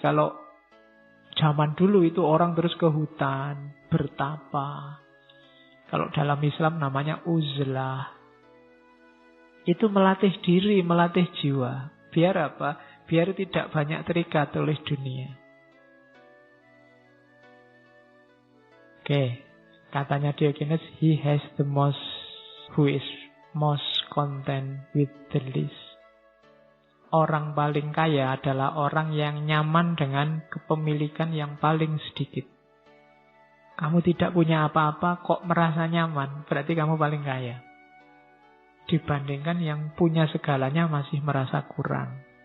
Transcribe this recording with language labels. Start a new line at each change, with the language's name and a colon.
Indonesian: Kalau zaman dulu itu orang terus ke hutan, bertapa. Kalau dalam Islam namanya uzlah. Itu melatih diri, melatih jiwa. Biar apa? Biar tidak banyak terikat oleh dunia. Oke, katanya
English: Diogenes, he has the most, who is most content with the least.
Indonesian: Orang paling kaya adalah orang yang nyaman dengan kepemilikan yang paling sedikit. Kamu tidak punya apa-apa kok merasa nyaman, berarti kamu paling kaya. Dibandingkan yang punya segalanya masih merasa kurang.